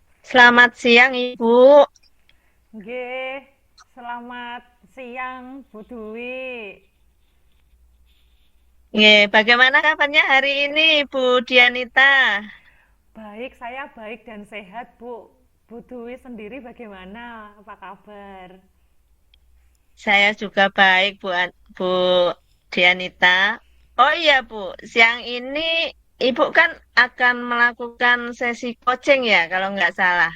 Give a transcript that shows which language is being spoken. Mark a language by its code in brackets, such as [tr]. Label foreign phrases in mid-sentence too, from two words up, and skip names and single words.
[id] Selamat siang, Ibu. Nggih, selamat siang Bu Dwi. Nggih, bagaimana kabarnya hari ini, Bu Dianita? Baik, saya baik dan sehat, Bu. Bu Dwi sendiri bagaimana? Apa kabar? Saya juga baik, Bu Dianita. Oh iya, Bu, siang ini Ibu kan akan melakukan sesi coaching ya, kalau nggak salah.